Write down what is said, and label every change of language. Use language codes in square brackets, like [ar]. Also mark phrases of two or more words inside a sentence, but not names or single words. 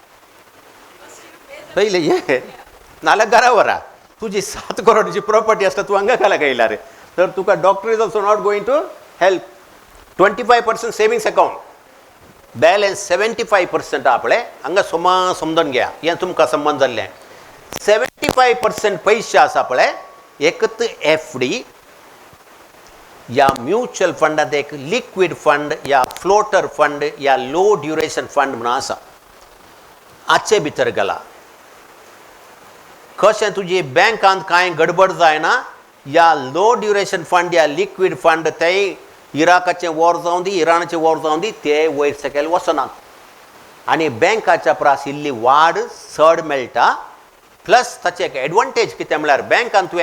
[kok] पयले ये नाल्यार घरा व्हरा तुजी 7 करोडाची प्रॉपर्टी आसता तूं हांगा काला गायला रे तर तुका [en] doctor is also not going to help [kok] 25% [en] savings account balance [kok] 75% आपले हांगा समजून घ्या हें तुमकां संबंद जाल्लें 75% पयशे आसा पळय एकच FD या म्युच्युअल फंडात एक [en] liquid fund [kok] या [en] floater fund [kok] या [en] low duration fund [kok] म्हणून आसा हाचे भितर गेला कशें तुजी बँकांत कांय गडबड जायना या [en] low duration fund [kok] या [en] liquid fund [kok] ते इराकाचें वॉर जावं दी इराणाचें वॉर जावं दी ते वयर सकयल वचनात आनी बँकाच्या प्रास इल्ली वाड चड मेळटा प्लस ताचे एक एडवांटेज कितें म्हळ्यार बँकान तुवें